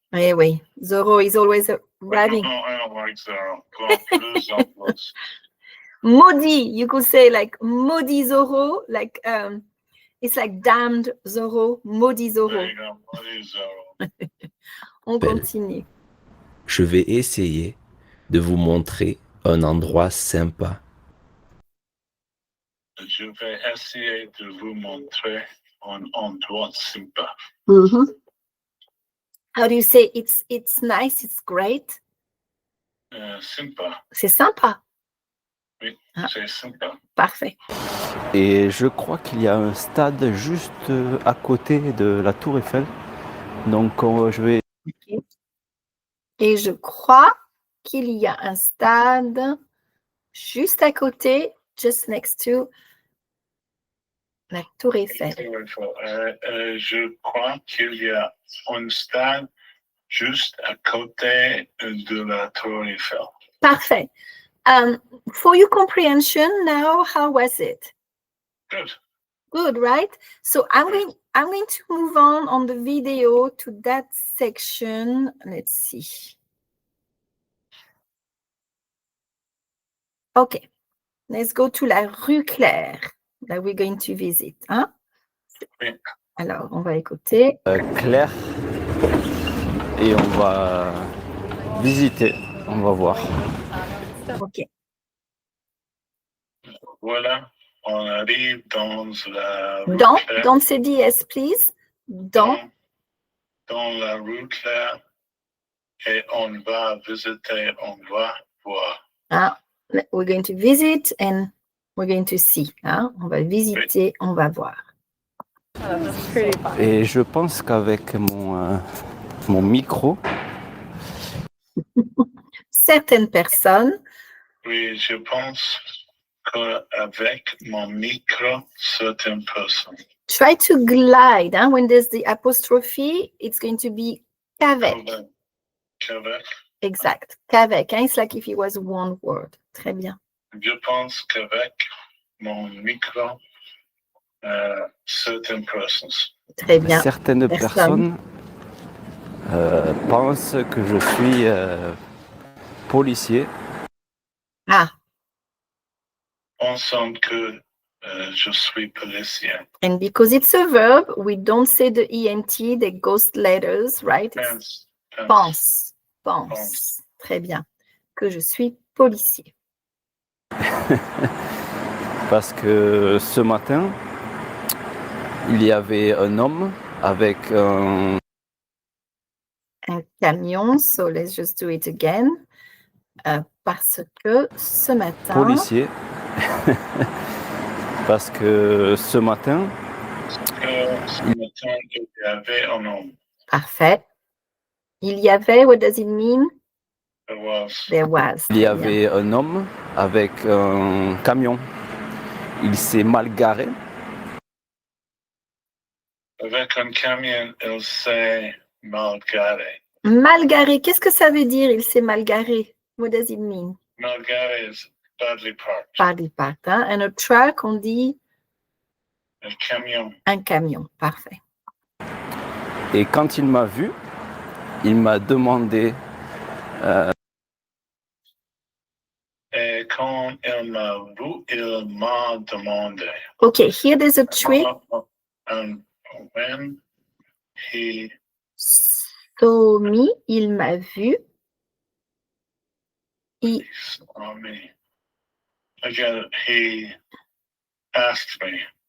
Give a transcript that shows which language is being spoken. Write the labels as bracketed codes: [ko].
[fr] Eh oui, [en] Zoro is always arriving. No, I don't like sorrow. [fr] Plus en plus. [en] Maudit, you could say like maudit Zoro, like it's like damned Zoro, maudit Zoro. There you go. What is sorrow? [fr] On Belle. continue. Je vais essayer de vous montrer un endroit sympa. Je vais essayer de vous montrer un endroit sympa. [en] How do you say it's nice, it's great? [fr] Sympa. C'est sympa. Oui, Ah. c'est sympa. Parfait. Et je crois qu'il y a un stade juste à côté de la tour Eiffel. Donc je vais... Et je crois qu'il y a un stade juste à côté, [en] just next to [fr] la tour Eiffel. Je crois qu'il y a un stade juste à côté de la tour Eiffel. Parfait. [en] For your comprehension now, how was it? Good. Good, right? So I'm going to move on the video to that section. Let's see. Okay, let's go to la rue Claire that we're going to visit. Hein? [fr] Oui. Alors, on va écouter. clair et on va visiter, on va voir. Ok. Voilà, on arrive dans la rue Dans, claire. [en] don't say DS, please. Dans, [fr] Dans la rue claire. Et on va visiter, on va voir. [en] we're going to visit and we're going to see. [fr] On va visiter, on va voir. Et je pense qu'avec mon micro, Certaines personnes, Oui, je pense qu'avec mon micro, certaines personnes. [en] try to glide. When there's the apostrophe, it's going to be qu'avec. [fr] Qu'avec, Exact. Qu'avec. [en] It's like if it was one word. [fr] Très bien. je pense qu'avec mon micro, certaines personnes. Très bien. certaines personnes pensent que je suis policier. Pensons que je suis policier. [en] And because it's a verb, we don't say the ENT, the ghost letters, right? [fr] It's pense. Pense. Très bien. Que je suis policier. Parce que ce matin, il y avait un homme avec un Un camion, [en] so let's just do it again. [fr] Parce que ce matin, policier. Parce que ce matin, il y avait un homme. parfait. Il y avait, [en] what does it mean? There was. [fr] il y avait un homme avec un camion. Il s'est mal garé. Avec un camion, il s'est mal garé. Mal garé, qu'est-ce que ça veut dire, il s'est mal garé? [en] What does it mean? Mal garé is badly parked. Badly parked. And a truck, [fr] on dit Un camion. un camion. Parfait. Et quand il m'a vu, il m'a demandé Et quand il m'a vu, il m'a demandé. [en] Okay, here there's a trick. And when he So me, [fr] il m'a vu. [en] saw me, again, he asked me.